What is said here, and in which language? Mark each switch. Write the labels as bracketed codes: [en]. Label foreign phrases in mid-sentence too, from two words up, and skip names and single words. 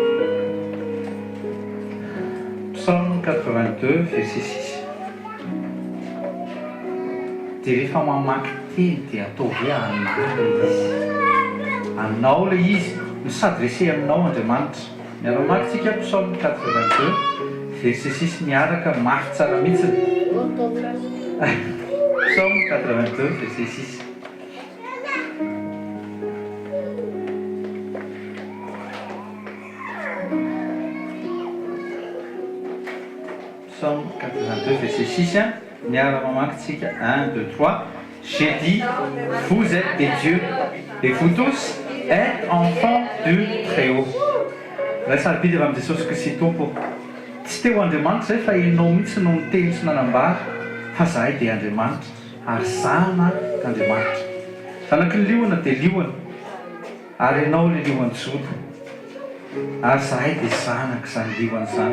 [fr] Psaume 82 verset 6. [mg] Dia rehefa mamaky teny dia atao hoe anary izy. Anao le izy no s'adresse aminao Andriamanitra. Miara-maky tsika [fr] psaume 82 verset 6 [mg] miaraka mafy tsara mihitsy. [fr] Psaume 82 verset 6. Psaume 82 verset 6. [mg] Miara-mamaky tsika 1, 2, 3. [fr] J'ai dit, vous êtes des dieux et vous tous êtes enfants du Très-Haut. [mg] raha sarobidy avy amin'i Jesosy Kristy tompo tsy teo Andriamanitra zay fa enao mihitsy no niteny sy nanambary fa zahay dia Andriamanitra ary zana Andriamanitra. Zanaky ny liona dia liona ary ianao ilay liona jodo ary zahay dia zanaka izany liona izany.